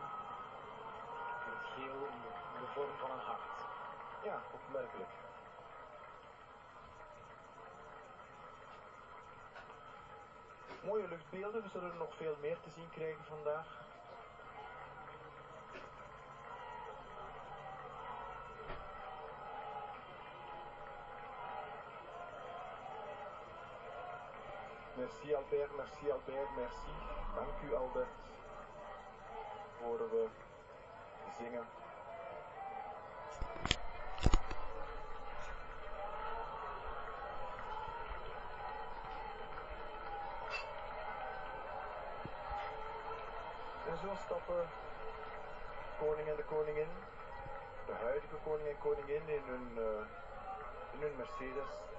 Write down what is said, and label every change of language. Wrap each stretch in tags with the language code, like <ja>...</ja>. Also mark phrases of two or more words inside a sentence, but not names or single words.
<nl>En het geel in de vorm van een hart. Ja, opmerkelijk. Mooie luchtbeelden, we zullen er nog veel meer te zien krijgen vandaag.</nl> <fr>Merci Albert, merci Albert, merci.</fr> <nl>Dank u Albert. Horen we zingen. En zo stappen koning en de koningin, de huidige koning en koningin in hun Mercedes.</nl>